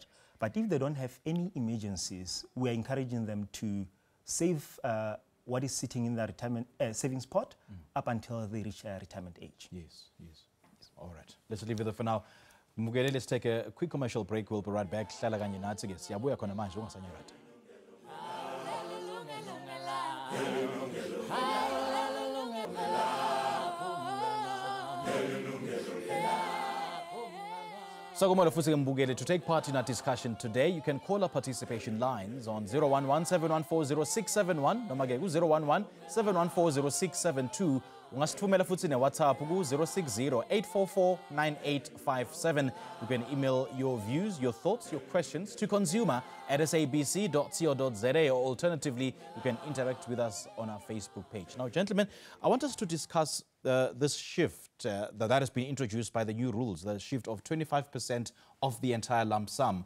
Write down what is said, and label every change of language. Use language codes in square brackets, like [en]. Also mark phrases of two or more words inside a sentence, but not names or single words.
[en] But if they don't have any emergencies, we are encouraging them to save what is sitting in the retirement savings pot up until they reach retirement age. Yes. All right. Let's leave it there for now. Mugele, let's take a quick commercial break. We'll be right back. [ss] Sakumalo futhi mbukele. [en] To take part in our discussion today, you can call our participation lines on 011-714-0671 [ss] noma ke ku [en] 011-714-0672. [ss] Ungasithumela futhi ne-WhatsApp ku 060-844-9857. [en] You can email your views, your thoughts, your questions to consumer@sabc.co.za, or alternatively, you can interact with us on our Facebook page. Now, gentlemen, I want us to discuss this shift that has been introduced by the new rules, the shift of 25% of the entire lump sum.